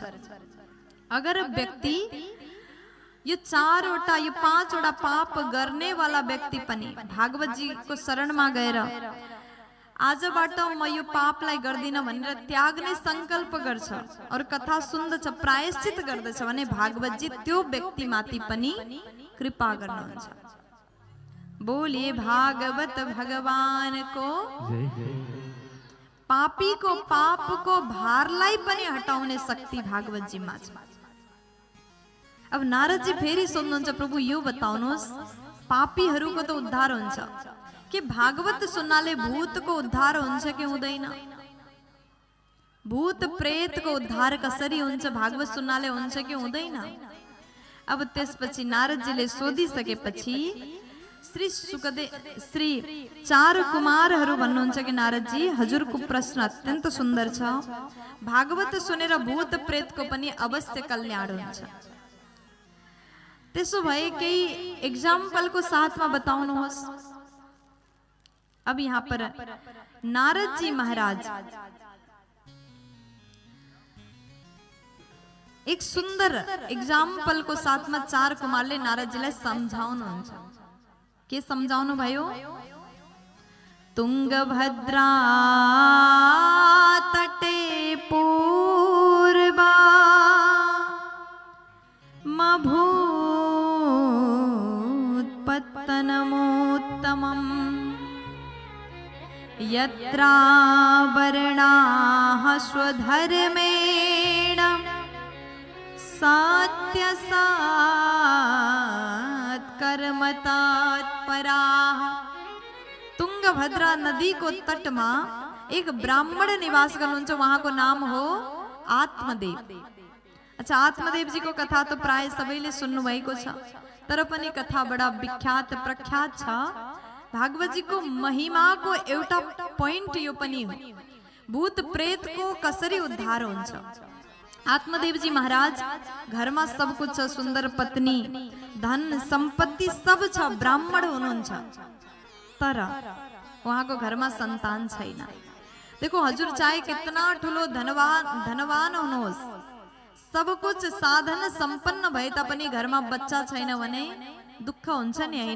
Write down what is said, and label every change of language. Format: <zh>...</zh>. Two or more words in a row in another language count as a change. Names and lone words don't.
<ne>अगर व्यक्ति यो 4वटा यो 5वटा पाप गर्ने वाला व्यक्ति पनि भागवत जी को शरणमा गएर आजबाट म यो पापलाई गर्दिन भनेर त्याग्ने संकल्प गर्छ और कथा सुन्दछ, प्रायश्चित गर्दछ भने भागवत जी त्यो व्यक्ति माथि पनि कृपा गर्नुहुन्छ।</ne> <hi>बोलिए भागवत भगवान को।</hi> <ne>पापी को पाप को भारलाई पनि हटाउने शक्ति भागवत जी मा छ। अब नारद जी फेरि सोध्नुहुन्छ प्रभु यो बताउनुहोस् पापीहरूको त उद्धार हुन्छ कि भागवत सुन्नाले भूतको उद्धार हुन्छ कि हुँदैन? भूत प्रेतको उद्धार कसरी हुन्छ? भागवत सुन्नाले हुन्छ कि हुँदैन? अब त्यसपछि नारदजीले सोधिसकेपछि श्री 4 कुमारहरू भन्नुहुन्छ कि नारदजी हजुरको प्रश्न अत्यन्त सुन्दर छ। भागवत सुनेर भूत प्रेतको पनि अवश्य कल्याण हुन्छ। त्यसो भए केही एग्जाम्पल</ne> <hi>को साथ में</hi> <ne>बताउनुहोस्। अब</ne> <hi>यहाँ पर</hi> <ne>नारद जी महाराज एक सुंदर एग्जाम्पल</ne> <hi>को साथ में</hi> <ne>4 कुमारले नारद जीलाई सम्झाउनुहुन्छ। के सम्झाउनु भयो?</ne> <sa>तुंगभद्रा तटे पूर्वा मभूत्पत्तनमोत्तमम् यत्रा वर्णाः स्वधर्मेण सत्यसात्कर्मतात्पराः।</sa> <ne>तुंगभद्रा</ne> <hi>नदी को तट में</hi> <ne>एक ब्राह्मण निवास गर्नुहुन्छ,</ne> <hi>वहां को नाम</hi> <ne>हो आत्मदेव।</ne> <hi>अच्छा, आत्मदेव जी को कथा तो प्राय</hi> <ne>सबैले सुन्नु भएको छ, तर पनि कथा बडा विख्यात प्रख्यात छ। भागवत जी को महिमा को एउटा पोइन्ट यो पनि हो, भूत प्रेत को कसरी उद्धार हुन्छ। आत्मदेव जी महाराज घरमा सब कुछ छ, सुन्दर पत्नी, धन सम्पत्ति सब छ, ब्राह्मण हुनुहुन्छ, तर उहाँको घरमा सन्तान छैन।</ne> <hi>देखो हजुर चाहे कितना</hi> <ne>ठुलो धनवान हुनुहोस्, सब कुछ साधन सम्पन्न भए तापनि घरमा बच्चा छैन भने दुःख हुन्छ नि, हैन?</ne>